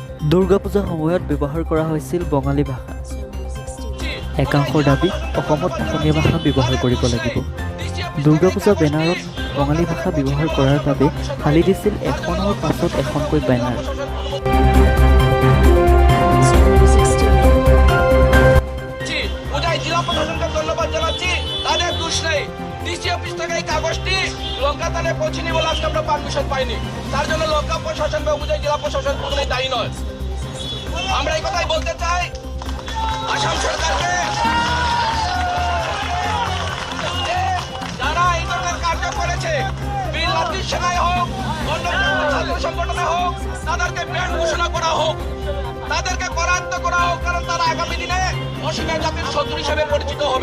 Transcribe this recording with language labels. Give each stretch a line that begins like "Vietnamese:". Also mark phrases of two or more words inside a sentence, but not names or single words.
Assamese: দুৰ্গা পূজাৰ সময়ত ব্যৱহাৰ কৰা হৈছিল বঙালী ভাষা। একাংশৰ দাবী অসমত অসমীয়া ভাষা ব্যৱহাৰ কৰিব লাগিব। দুৰ্গা পূজা বেনাৰত বঙালী ভাষা ব্যৱহাৰ কৰাৰ বাবে ফালি দিছিল এখনৰ পাছত এখনকৈ বেনাৰ।
Bangla: ধন্যবাদ জানাচ্ছি, তাদের দোষ নেই। ডিসি অফিস থেকে এই কাগজটি লঙ্কা থানায় পৌঁছেনি বলে আজকে আমরা পারমিশন পাইনি। তার জন্য লঙ্কা প্রশাসন বা উপজেলা জেলা প্রশাসন কোনোই দায়ী নয়। আমরা এই কথাই বলতে চাই আসাম সরকারকে, যারা এই ধরনের কার্য করেছে, বীর জাতির সেনায় হোক, অন্য ছাত্র সংগঠনে হোক, তাদেরকে ব্যান্ড ঘোষণা করা হোক, তাদেরকে করায়ত্ত করা হোক, কারণ তারা আগামী দিনে অসীমের জাতির শত্রু হিসেবে পরিচিত হবে।